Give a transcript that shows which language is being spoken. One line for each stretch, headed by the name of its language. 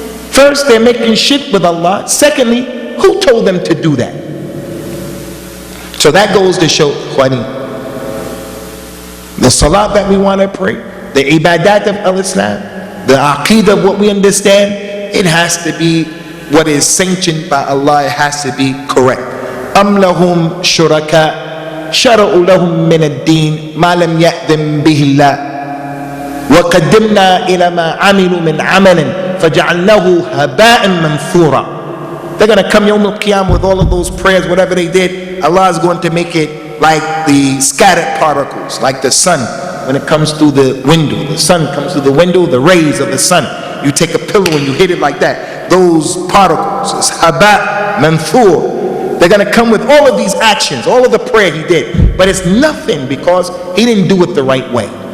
English: First, they're making shirk with Allah. Secondly, who told them to do that? So that goes to show, Khwani, the salat that we want to pray, the ibadat of al-Islam, the aqeedah of what we understand, it has to be what is sanctioned by Allah. It has to be correct.
Arabic: أَمْ لَهُمْ شُرَكَاء شَرَعُوا لَهُمْ مِنَ الدِّينِ مَا لَمْ يَأْذَنْ بِهِ اللَّهُ وَقَدِّمْنَا إِلَى مَا عَمِلُوا مِنْ عَمَلٍ فَجَعَلْنَاهُ هَبَاءً مَنْثُورًا.
English: They're going to come Yawm al-Qiyamah with all of those prayers, whatever they did. Allah is going to make it like the scattered particles, like the sun when it comes through the window. The sun comes through the window, the rays of the sun. You take a pillow and you hit it like that. Those particles, it's haba manthur. They're going to come with all of these actions, all of the prayer he did. But it's nothing because he didn't do it the right way.